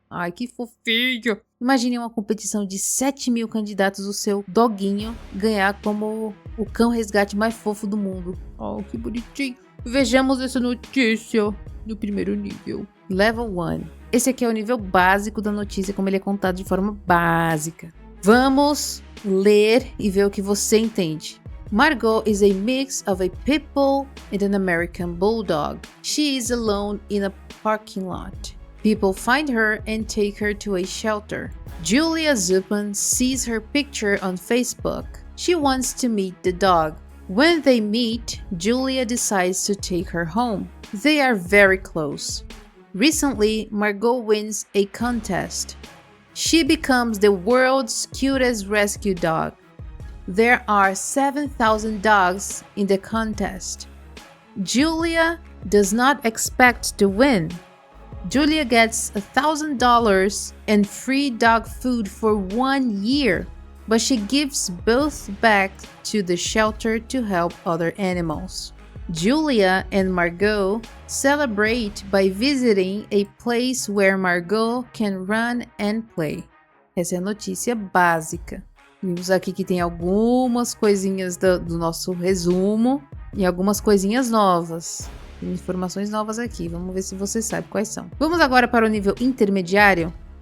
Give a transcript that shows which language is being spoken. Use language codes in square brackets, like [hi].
[pt] Ai, que fofinho! Imagine uma competição de 7.000 candidatos, o seu doguinho ganhar como o cão resgate mais fofo do mundo. Oh, que bonitinho! Vejamos essa notícia no primeiro nível. Level 1. Esse aqui é o nível básico da notícia, como ele é contado de forma básica. Vamos ler e ver o que você entende. [en] Margot is a mix of a pit bull and an American bulldog. She is alone in a parking lot. People find her and take her to a shelter. Julia Zupan sees her picture on Facebook. She wants to meet the dog. When they meet, Julia decides to take her home. They are very close. Recently, Margot wins a contest. She becomes the world's cutest rescue dog. There are 7,000 dogs in the contest. Julia does not expect to win. Julia gets $1,000 and free dog food for 1 year, but she gives both back to the shelter to help other animals. Julia and Margot celebrate by visiting a place where Margot can run and play. [pt] Essa é a notícia básica. Vimos aqui que tem algumas coisinhas do nosso resumo e algumas coisinhas novas. Tem informações novas aqui, vamos ver se você sabe quais são. Vamos agora para o nível intermediário.